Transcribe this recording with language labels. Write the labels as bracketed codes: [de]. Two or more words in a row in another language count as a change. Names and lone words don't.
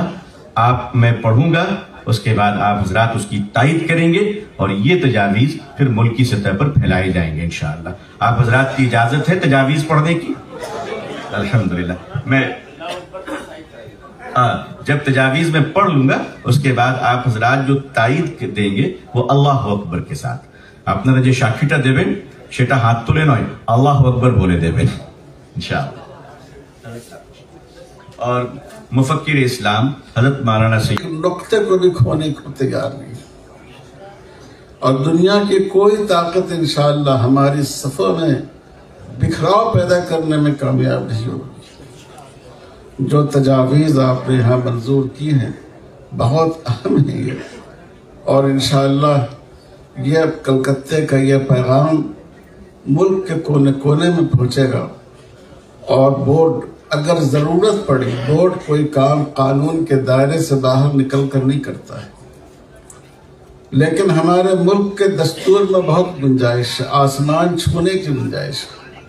[ur] میں پڑھوں گا، اس کے بعد آپ حضرات اس کی تائید کریں گے، اور یہ تجاویز پھر ملکی سطح پر پھیلائے جائیں گے انشاءاللہ. آپ حضرات کی اجازت ہے تجاویز پڑھنے کی؟ الحمدللہ. میں جب تجاویز میں پڑھ لوں گا اس کے بعد آپ حضرات جو تائید دیں گے وہ [ar] اللہ اکبر [ur] کے ساتھ. [bn] আপনারা যে সাক্ষীটা দেবেন সেটা হাত তুলে নয়, [ar] الله أكبر [bn] বলে দেবেন ইনশাআল্লাহ. [ur] اور مفکر اسلام حضرت مولانا سید نقطے کو بھی کھونے کو تیار نہیں، اور دنیا کی کوئی طاقت انشاءاللہ ہماری صفوں میں بکھراؤ پیدا کرنے میں کامیاب نہیں ہوگی۔ جو تجاویز آپ نے یہاں منظور کی ہیں بہت اہم ہیں یہ، اور انشاءاللہ یہ کلکتے کا یہ پیغام ملک کے کونے کونے میں پہنچے گا، اور بورڈ اگر ضرورت پڑی، بورڈ کوئی کام قانون کے دائرے سے باہر نکل کر نہیں کرتا ہے، لیکن ہمارے ملک کے دستور میں بہت گنجائش ہے، آسمان چھونے کی گنجائش ہے۔